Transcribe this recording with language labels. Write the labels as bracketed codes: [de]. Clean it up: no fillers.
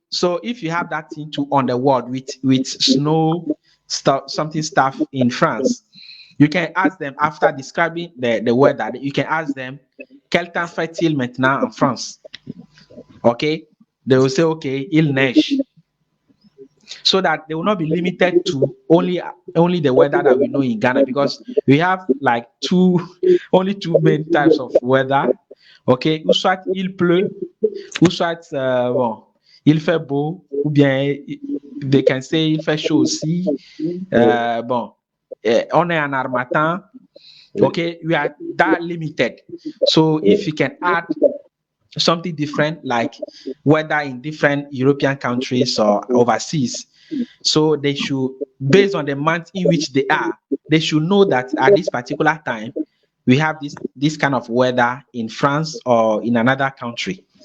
[en] So if you have that thing to on the wall with snow stuff, stuff in France, you can ask them, after describing the weather, you can ask them, [fr] quel temps fait-il maintenant en France? [en] Okay, they will say, okay, [fr] il neige. [en] So that they will not be limited to only the weather that we know in Ghana, because we have like only two main types of weather. [fr] Okay, ou soit il pleut, ou soit bon, il fait beau, ou bien [en] they can say [fr] il fait chaud aussi. Bon, on est en harmattan. [en] Okay, we are that limited. So if you can add something different, like weather in different European countries or overseas, so they should, based on the month in which they are, they should know that at this particular time we have this kind of weather in France or in another country.